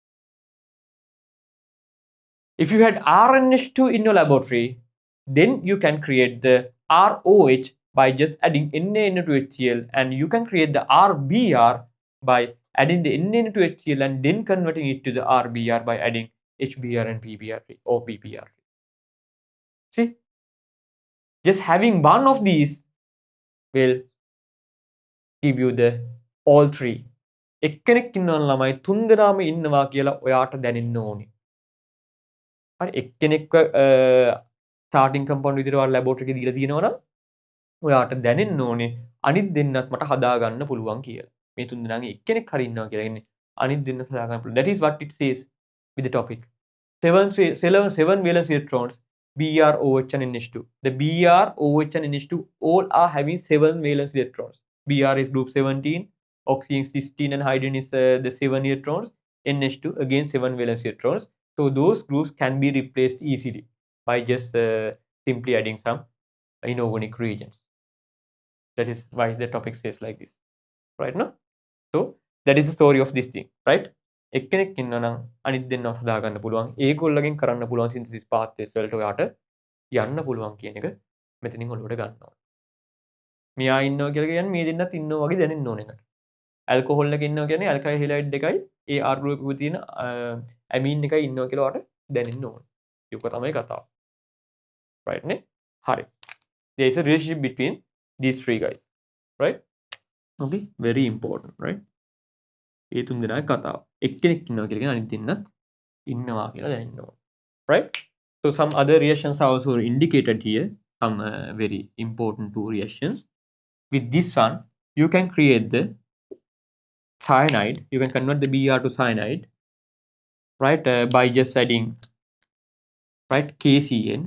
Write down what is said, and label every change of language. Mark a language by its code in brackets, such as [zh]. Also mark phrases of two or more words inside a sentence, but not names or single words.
[en] If you had RNH2 in your laboratory, then you can create the ROH by just adding NaNO2HCl, and you can create the RBr by adding the NaNO2HCl and then converting it to the RBr by adding HBr and PBr3 or PBr3. See, just having one of these will give you the all three. [si] එක්කෙනෙක් ඉන්නවනම් ළමයි තුන් දෙනාම ඉන්නවා කියලා ඔයාට දැනෙන්න ඕනේ. හරි එක්කෙනෙක්ව [en] starting compound [si] විදිහට ඔයාලා laboratory එකේ දීලා තියෙනවා නම් ඔයාට දැනෙන්න ඕනේ අනිත් දෙන්නත් මට හදා ගන්න පුළුවන් කියලා. මේ තුන් දෙනාගේ එක්කෙනෙක් හරි ඉන්නවා කියලා කියන්නේ අනිත් දෙන්න හදා ගන්න පුළුවන්. [en] That is what it says with the topic. Seven valence electrons, Br, OH and NH2. The Br, OH and NH2 all are having 7 valence electrons. Br is group 17, oxygen 16 and hydrogen is the 7 electrons. NH2 again 7 valence electrons. So those groups can be replaced easily by just simply adding some inorganic reagents. That is why the topic says like this, right? No? So that is the story of this thing, right? [si] එක්කෙනෙක් ඉන්නවා නම් අනිත් දෙන්නව හදා ගන්න පුළුවන්. ඒගොල්ලගෙන් කරන්න පුළුවන් [en] synthesis pathways [si] වලට ඔයාට යන්න පුළුවන් කියන එක මෙතනින් ඔලුවට ගන්න ඕනේ. මෙයා ඉන්නවා කියලා කියන්නේ මේ දෙන්නත් ඉන්නවා වගේ දැනෙන්න ඕනේ එකට. ඇල්කොහොල් එක ඉන්නවා කියන්නේ [en] alkyl halide [si] එකයි ඒ R group එකේ තියෙන ඇමීන් එකයි ඉන්නවා කියලා ඔයාට දැනෙන්න ඕනේ. ඒක තමයි කතාව. Right නේ? හරි. [en] There is a relationship between these three guys. Right? Okay, very important, right? [si] ඒ තුන් දෙනාගේ කතාව. එක්කෙනෙක් ඉන්නවා කියලා කියන්නේ අනිත් දෙන්නත් ඉන්නවා කියලා දැනෙන්න ඕනේ. [en] Right? So some other reactions are also indicated here. Some very important two reactions. With this one, you can create the cyanide. You can convert the Br to cyanide, right? By just adding, right, KCN.